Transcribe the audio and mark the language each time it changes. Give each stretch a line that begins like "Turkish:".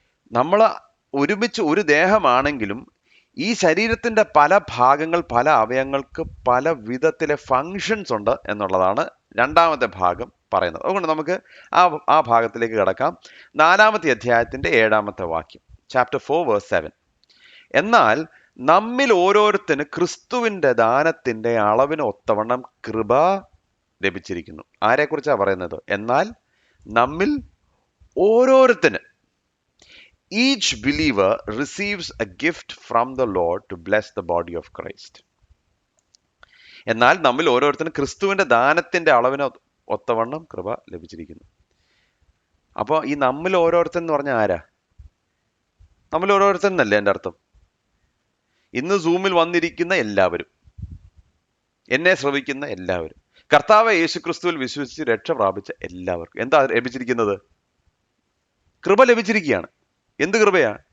Malayalam: നമ്മൾ ഒരുമിച്ച് ഒരു ദേഹമാണെങ്കിലും ഈ ശരീരത്തിന്റെ പല ഭാഗങ്ങൾ, പല അവയവങ്ങൾക്ക് പല വിധത്തിലെ ഫങ്ഷൻസ് ഉണ്ട് എന്നുള്ളതാണ് 2-ാമത്തെ ഭാഗം പറയുന്നത്. അതുകൊണ്ട് നമുക്ക് ആ ഭാഗത്തിലേക്ക് കടക്കാം. 4-ാമത്തെ അധ്യായത്തിന്റെ 7-ാമത്തെ വാക്യം, ചാപ്റ്റർ 4 വേഴ്സ് 7. എന്നാൽ നമ്മിൽ ഓരോരുത്തന് ക്രിസ്തുവിന്റെ ദാനത്തിന്റെ അളവിന് ഒത്തവണ്ണം കൃപ ലഭിച്ചിരിക്കുന്നു. ആരെക്കുറിച്ചാണ് പറയുന്നത്? എന്നാൽ നമ്മിൽ ഓരോരുത്തന്,
English: each believer receives a gift from the Lord to bless the body of Christ.
Malayalam: എന്നാൽ നമ്മിൽ ഓരോരുത്തന് ക്രിസ്തുവിന്റെ ദാനത്തിന്റെ അളവിന് ഒത്തവണ്ണം കൃപ ലഭിച്ചിരിക്കുന്നു. അപ്പോൾ ഈ നമ്മിൽ ഓരോരുത്തൻ എന്ന് പറഞ്ഞാൽ ആരാ? നമ്മിൽ ഓരോരുത്തൻ എന്നല്ലേ എൻ്റെ അർത്ഥം? ഇന്ന് സൂമിൽ വന്നിരിക്കുന്ന എല്ലാവരും, എന്നെ ശ്രവിക്കുന്ന എല്ലാവരും, കർത്താവ് യേശു ക്രിസ്തുവിൽ വിശ്വസിച്ച് രക്ഷ പ്രാപിച്ച എല്ലാവർക്കും എന്താ ലഭിച്ചിരിക്കുന്നത്? കൃപ ലഭിച്ചിരിക്കുകയാണ്. എന്ത് കൃപയാ?